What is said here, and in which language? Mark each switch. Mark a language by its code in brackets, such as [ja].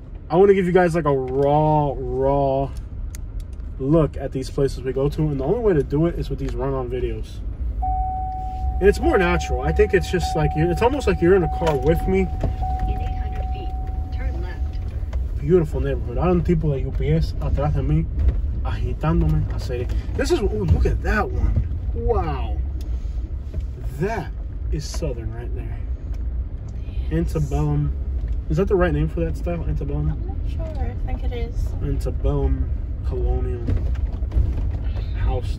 [en] I want to give you guys like a raw look at these places we go to. And the only way to do it is with these run-on videos. And it's more natural. I think it's just like, it's almost like you're in a car with me. In 800 feet, turn left. Beautiful neighborhood. [es] Hay un tipo de UPS atrás de mí, agitándome a hacer. [en] This is, ooh, look at that one. Wow. That is Southern right there. Yes. Antebellum. Is that the right name for that style? Antebellum? I'm not sure. I think it is. Antebellum colonial house.